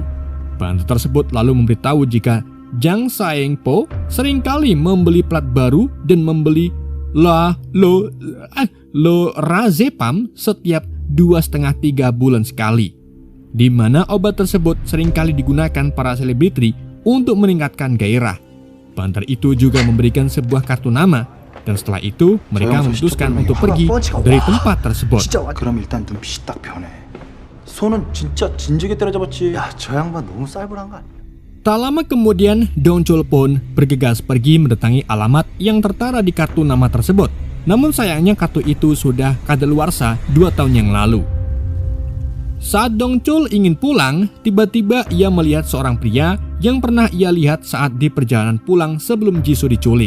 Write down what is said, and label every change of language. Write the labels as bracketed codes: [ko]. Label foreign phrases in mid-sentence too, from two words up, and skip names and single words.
[id] Banter tersebut lalu memberitahu jika Jang Saeng-po seringkali membeli plat baru dan membeli lorazepam setiap 2,5-3 bulan sekali, di mana obat tersebut seringkali digunakan para selebriti untuk meningkatkan gairah. Banter itu juga memberikan sebuah kartu nama, dan setelah itu mereka memutuskan untuk pergi dari tempat tersebut. [ko] 그럼 일단 눈빛이 딱 변해. 손은 진짜 진지하게 때려잡았지. 야, 저 양반 너무 쌀벌한 거 아니야? [id] Tak lama kemudian, Dongchul pun bergegas pergi mendatangi alamat yang tertara di kartu nama tersebut. Namun sayangnya kartu itu sudah kadaluarsa 2 tahun yang lalu. Saat Dongchul ingin pulang, tiba-tiba ia melihat seorang pria yang pernah ia lihat saat di perjalanan pulang sebelum Jisoo diculik.